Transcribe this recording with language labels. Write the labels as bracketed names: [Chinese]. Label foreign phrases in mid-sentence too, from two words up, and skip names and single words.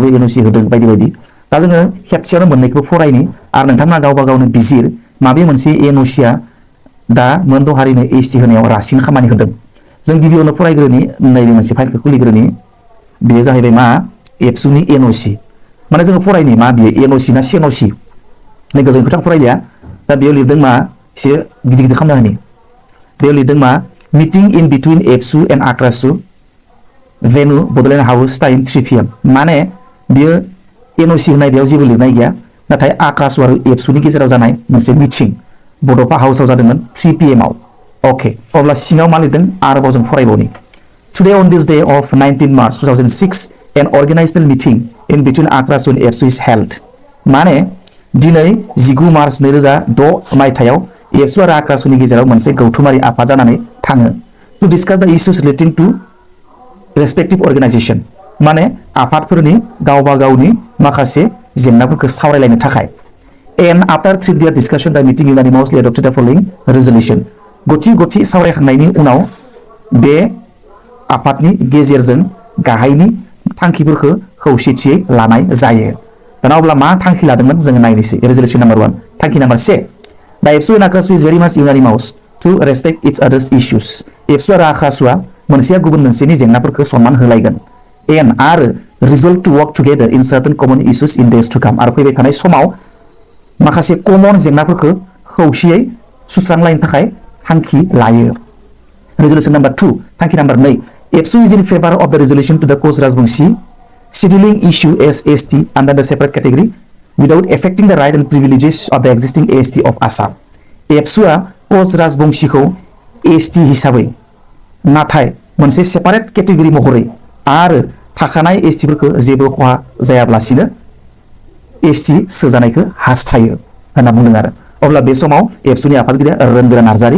[Bodo] एनअसि होदों बायदि बायदि दा जोङो खेबसेयावनो मोननैखौबो फरायनि आरो नोंथांमोना गावबा गावनो बिजिर माबे मोनसे एनअसिआ दा मोनद' हारिनो एसटि होनायाव रासिन खामानि होदों जों गिबियावनो फरायग्रोनि नैबे मोनसे फाइलखौ खुलिग्रोनि बेयो जाहैबाय मा एबसुनि एनअसि माने जोङो फरायनि मा बियो एनअसि ना सेनअसि नै गोजोन खोथा फरायलिया दा बेयाव लिरदों मा एसे गिदिर गिदिर खालामना होनि बेयाव लिरदों मा [English] meeting in between ABSU and AKRASU venue Bodoland House time 3 PM [Bodo] माने बियो एनअसि होनाय बेयाव जेबो लिरनाय गैया नाथाय आक्रासु आरो एबसुनि गेजेराव जानाय मोनसे मिटिं बड'फा हाउसाव जादोंमोन 3 PM आव अके अब्ला सिङाव मा लिरदों आरोबाव जों फरायबावनि [English] Today on this day of 19 March 2006 an organizational meeting in between Akrasu and Absu is held [Bodo] माने दिनै 19 मार्च 2006 मायथाइयाव एबसु आरो आक्रासुनि गेजेराव मोनसे गौथुमारि आफाद जानानै थाङो [English] to discuss the issues relating to respective organization [Bodo] माने आफादफोरनि गावबा गावनि माखासे जेंनाफोरखौ सावरायलायनो थाखाय [English] and after 3 days discussion the meeting unanimously adopted the following resolution [Bodo] गथि सावरायखांनायनि उनाव बे आफादनि गेजेरजों गाहायनि थांखिफोरखौ खौसेथियै लानाय जायो दाना अब्ला मा थांखि लादोंमोन जोङो नायनोसै [English] resolution number 1 [Bodo] थांखि नम्बर 1 दा [English] ABSU and AKRASU is very much unanimous to respect its others issues [Bodo] एबसु आरो आक्रासुआ मोनसेया गुबुन मोनसेनि [English] जेंनाफोरखौ सनमान होलायगोन एन्ड आरो resolve to work together in certain common issues in days to come आरो फैबाय थानाय समाव माखासे कमन जेंनाफोरखौ खौसेयै सुस्रांलायनो थाखाय थांखि लायो resolution number 2 थांखि नम्बर 2 Absu is in favor of the resolution to the Koch Rajbangshi scheduling issue as ST under the separate category without affecting the right and privileges of the existing AST of Assam. [Bodo] Absuआ Koch Rajbangशिखौ ST हिसाबै नाथाय मोनसे सेपारेट केटेगरि महरै आरो थाखानाय STफोरखौ जेबो खहा जायाब्लासिनो ST सोजानायखौ हास्थायो होनना बुंदों आरो अब्ला बे समाव एबसुनि आफादगिरिया रंगोरा नार्जारी